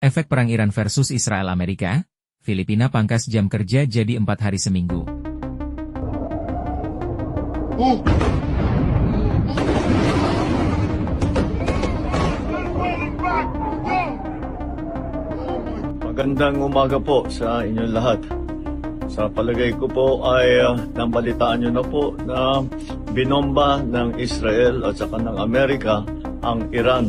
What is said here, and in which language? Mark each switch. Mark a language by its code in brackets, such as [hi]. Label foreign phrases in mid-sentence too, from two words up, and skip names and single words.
[id] Efek perang Iran versus Israel-Amerika, Filipina pangkas jam kerja jadi 4 hari seminggu. [tl] Magandang umaga po sa inyong lahat. Sa palagay ko po ay nabalitaan nyo na po na binomba ng Israel at saka ng Amerika ang Iran.